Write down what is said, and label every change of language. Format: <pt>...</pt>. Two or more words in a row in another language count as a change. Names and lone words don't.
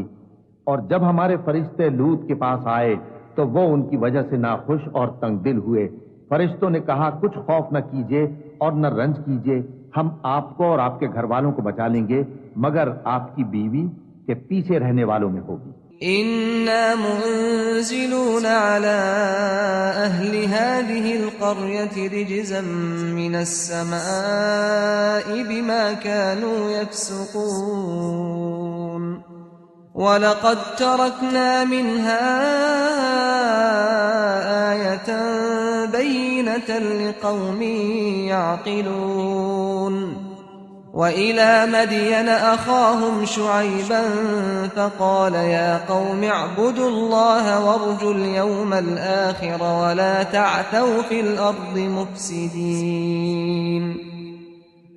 <hi>और जब हमारे फरिश्ते लूत के पास आए तो वो उनकी वजह से नाखुश और तंगदिल हुए। फरिश्तों ने कहा कुछ खौफ न कीजिए और न रंज कीजिए, हम आपको और आपके घर वालों को बचा लेंगे मगर आपकी बीवी के पीछे रहने वालों में होगी।</hi> <ar>إنا منزلون على أهل هذه القرية رجزا من السماء بما كانوا يفسقون ولقد تركنا منها آية بينة لقوم يعقلون وإلى مدين أخاهم شعيبا فقال يا قوم اعبدوا الله وارجوا اليوم الآخر ولا تعثوا في الأرض مفسدين</ar>